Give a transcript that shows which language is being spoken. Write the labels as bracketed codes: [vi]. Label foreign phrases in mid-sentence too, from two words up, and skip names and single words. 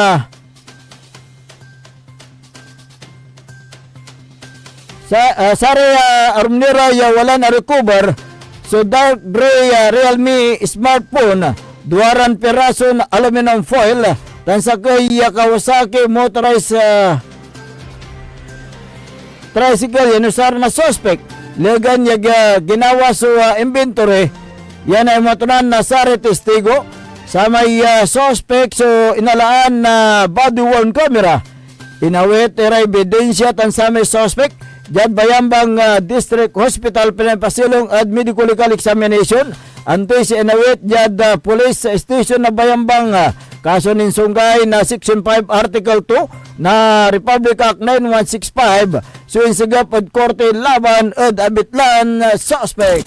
[pag] sari armnira ya wala na recover so [en] dark gray [pag] Realme smartphone duwaran piraso na aluminum foil tan sa kay Kawasaki motorized tricycle yan usar na suspect legan ya ginawa sa inventory yan ay matunan na sari testigo sa may suspect so inalaan na [en] body worn camera [pag] Inawit ira ebidensya tan sa may suspect jad bayambang District Hospital pinapasilong at [en] medical legal examination. [pag] Antoy si inawit jad [en] police station [pag] na bayambang kaso ninsunggay na Section 5 Article 2 na Republic Act 9165 so insagap od korte laban od abitlan suspect.